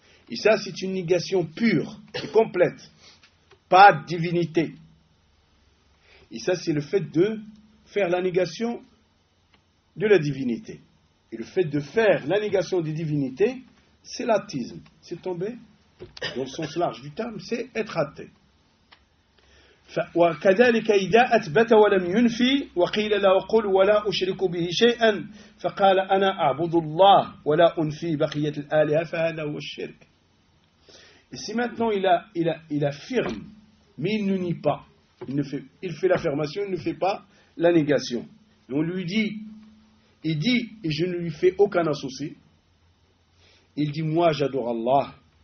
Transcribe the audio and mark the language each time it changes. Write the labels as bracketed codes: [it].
[fr] Et ça, c'est une négation pure et complète. Pas de divinité. Et ça, c'est le fait de faire la négation de la divinité. Et le fait de faire la négation des divinités, c'est l'athéisme. C'est tomber, dans le sens large du terme, c'est être athée. [ar] وكذلك إذا أثبت ولم ينفي وقيل لا أقول ولا أشرك به شيئا فقال أنا أعبد الله ولا أنفي بقية الآلهة فهذا هو الشرك. [fr] Si maintenant il affirme, mais il ne nie pas, il fait l'affirmation, il ne fait pas la négation. Et on lui dit, il dit, et je ne lui fais aucun associé, il dit, moi j'adore Allah.